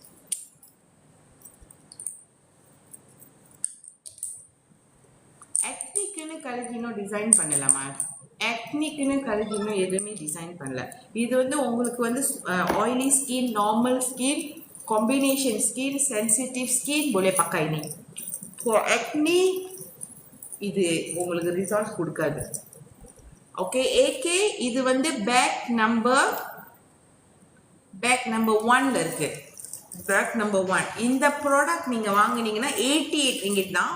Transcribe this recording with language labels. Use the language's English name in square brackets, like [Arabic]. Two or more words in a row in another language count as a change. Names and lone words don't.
[Tamil] எத்னிக்னு கழிச்சு இன்னும் டிசைன் பண்ணலாமா? எத்னிக்னு கழிச்சு இன்னும் எதுவுமே டிசைன் பண்ணல. இது வந்து உங்களுக்கு வந்து [English] oily skin, normal skin, combination skin, sensitive skin [Malay] boleh pakai ini. [English] For acne [Tamil] இது உங்களுக்கு ரிசல்ட் கொடுக்காது. ஓகே, ஏகே இது வந்து [English] pack number [Tamil] 1ல இருக்கு. [English] pack number [Tamil] 1 இந்த ப்ராடக்ட் நீங்க வாங்குனீங்கன்னா 88 ringgit தான்.